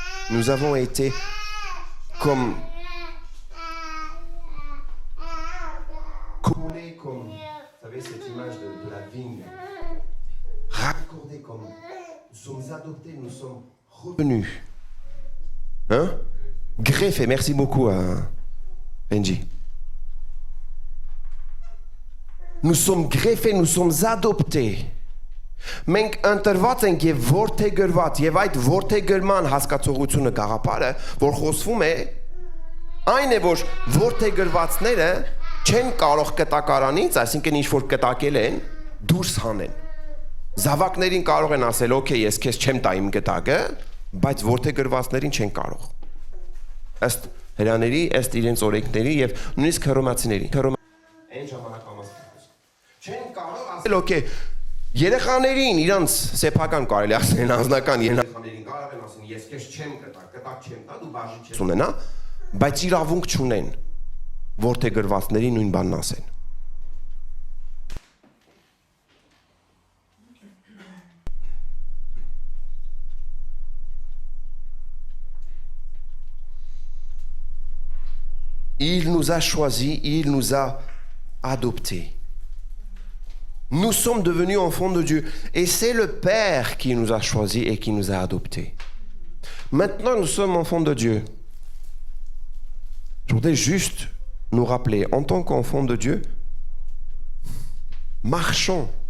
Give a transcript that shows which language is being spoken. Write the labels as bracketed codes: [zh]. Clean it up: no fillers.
[fr] Nous avons été comme coulés comme, vous savez cette image de la vigne, raccordés comme, nous sommes adoptés, nous sommes revenus. Hein? Greffés, merci beaucoup à Benji. Nous sommes greffés, nous sommes adoptés. [hy] Մենք ընտրված ենք եւ որդեգրված եւ այդ որդեգրման հասկացողությունը գաղափարը որ խոսվում է այն է որ որդեգրվածները չեն կարող կտակարանից, այսինքն ինչ որ կտակել են, դուրս հանեն։ Զավակներին կարող են ասել, օքեյ, ես քեզ չեմ տա իմ կտակը, բայց որդեգրվածներին չեն կարող։ Ըստ հրաների, ըստ իրենց օրենքների եւ նույնիսկ հռոմացիների։ Այն ժամանակամասն չեն կարող ասել, օքեյ Երեխաներին իրանց սեփական կարելի ասեն անձնական երեխաներին կարող են ասեն ես քեզ չեմ կտակ չեմ տա դու բաժի չես ունենա բայց իրավունք չունեն որդեգրվածների նույն բանն ասեն [fr] Il nous a choisis, il nous a adoptés. Nous sommes devenus enfants de Dieu. Et c'est le Père qui nous a choisis et qui nous a adoptés. Maintenant, nous sommes enfants de Dieu. Je voudrais juste nous rappeler, en tant qu'enfants de Dieu, marchons